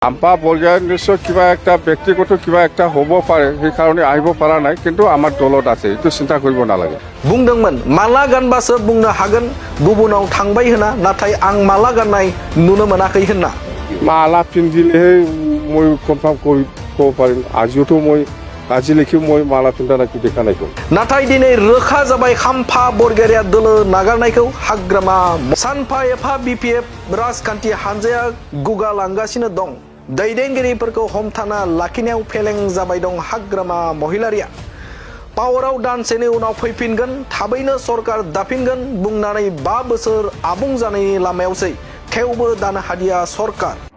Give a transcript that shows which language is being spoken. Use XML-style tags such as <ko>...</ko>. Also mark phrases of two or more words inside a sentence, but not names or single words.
<as>আম্পা বলগা নিশ্চয় কিবা একটা ব্যক্তিগত কিবা একটা হ'ব পাৰে সেই কাৰণে আহিব পৰা নাই কিন্তু আমাৰ দলত আছে এইটো চিন্তা কৰিব নালাগে</as> <brx>बुंदोंमोन माला गानबासो बुंनो हागोन गुबुनाव थांबाय होना नाथाय आं माला गाननाय नुनो मोनाखै होनना</brx> <as>माला পিন্ধিলেহে মই কনফাৰ্ম কৰিব পাৰিম আজিওতো মই আজিলৈকে মই মালা পিন্ধা নাকি দেখা নাইखौ</as> <brx>नाथाय दिनै रोखा जाबाय खाम्फा बरगयारिया दोलो नागारनायखौ हाग्रामा सानफा एफा बिपिएफ राजखान्थि हानजाया गुगालांगासिनो दं दैदेनगिरिफोरखौ हमथाना लाखिनायाव फेलें जाबाय दं हाग्रामा महिलारिया पावाराव दानसेनि उनाव फैफिनगोन थाबैनो सरकार दाफिनगोन बुंनानै 5 बोसोर आबुं जानायनि लामायावसै थेवबो दानो हादिया सरकार</brx>